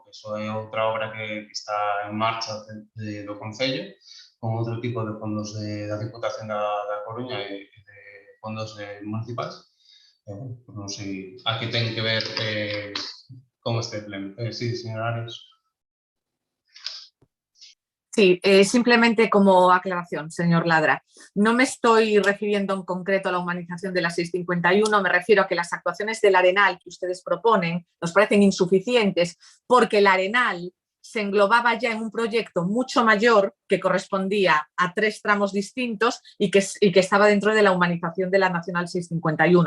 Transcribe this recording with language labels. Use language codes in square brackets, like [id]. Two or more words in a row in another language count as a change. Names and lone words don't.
[gl] Eso é outra obra que está en marcha do Concello, con outro tipo de fondos da Diputación da Coruña e de fondos municipais. Non sei a que ten que ver con este pleno. [es] Sí, señora Arias. Sí, simplemente como aclaración, señor Ladra. No me estoy refiriendo en concreto a la humanización de la 651, me refiero a que las actuaciones del Arenal que ustedes proponen nos parecen insuficientes porque el Arenal se englobaba ya en un proyecto mucho mayor que correspondía a 3 tramos distintos y que estaba dentro de la humanización de la Nacional 651.